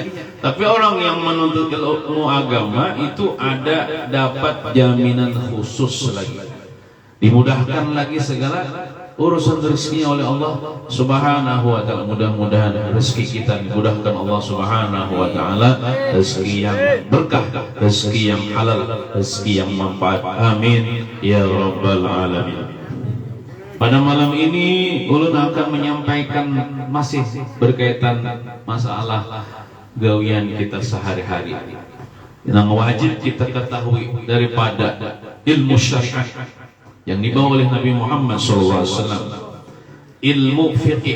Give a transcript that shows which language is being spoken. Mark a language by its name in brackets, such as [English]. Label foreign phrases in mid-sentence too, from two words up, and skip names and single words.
[Indonesian] Tapi orang yang menuntut ilmu agama itu ada dapat jaminan khusus lagi, dimudahkan lagi segala urusan rezekinya oleh Allah [Arabic] سبحانه وتعالى. [Indonesian] Mudah-mudahan rezeki kita dimudahkan Allah [Arabic] سبحانه وتعالى, [Indonesian] rezeki yang berkah, rezeki yang halal, rezeki yang manfaat, [Arabic] آمين يا رب العالمين. [Indonesian] Pada malam ini ulun akan menyampaikan masih berkaitan masalah gawian kita sehari-hari yang wajib kita ketahui daripada ilmu syariat yang dibawa oleh Nabi Muhammad SAW, ilmu fikih.